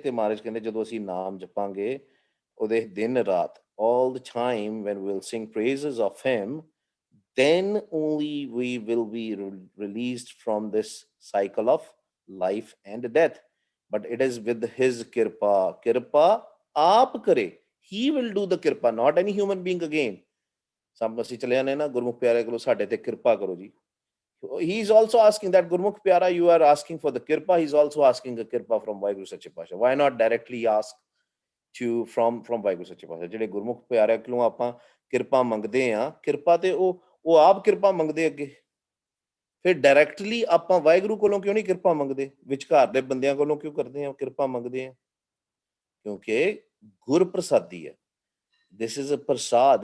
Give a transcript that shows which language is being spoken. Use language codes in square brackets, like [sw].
[pa] ਤੇ ਮਹਾਰਾਜ ਕਹਿੰਦੇ ਜਦੋਂ ਅਸੀਂ ਨਾਮ ਜਪਾਂਗੇ ਉਹਦੇ ਦਿਨ ਰਾਤ, [en] all the time when we'll sing praises of him, then only we will be released from this cycle of life and death. But it is with his kirpa. [pa] Kirpa aap kare. [en] He will do the kirpa, not any human being again. [pa] Some ਅਸੀਂ ਚਲੇ ਜਾਂਦੇ ਨਾ ਗੁਰਮੁਖ ਪਿਆਰੇ ਕੋਲ, ਸਾਡੇ ਤੇ ਕਿਰਪਾ ਕਰੋ ਜੀ. [en] He is also asking that, Gurmukh Pyara, you are asking for the kirpa. He is also asking a kirpa from Vaheguru Sache Pasha. Why not directly ask from Vaheguru Sache Pasha? [pa] ਜਿਹੜੇ ਗੁਰਮੁਖ ਪਿਆਰੇ ਕੋਲੋਂ ਆਪਾਂ ਕਿਰਪਾ ਮੰਗਦੇ ਆ, ਕਿਰਪਾ ਤੇ ਉਹ ਆਪ ਕਿਰਪਾ ਮੰਗਦੇ ਅੱਗੇ. ਫਿਰ ਡਾਇਰੈਕਟਲੀ ਆਪਾਂ ਵਾਹਿਗੁਰੂ ਕੋਲੋਂ ਕਿਉਂ ਨਹੀਂ ਕਿਰਪਾ ਮੰਗਦੇ? ਵਿਚਕਾਰ ਦੇ ਬੰਦਿਆਂ ਕੋਲੋਂ ਕਿਉਂ ਕਰਦੇ ਆ ਕਿਰਪਾ ਮੰਗਦੇ ਆ? ਕਿਉਂਕਿ ਗੁਰ ਪ੍ਰਸਾਦੀ ਹੈ. [en] This is a prasad.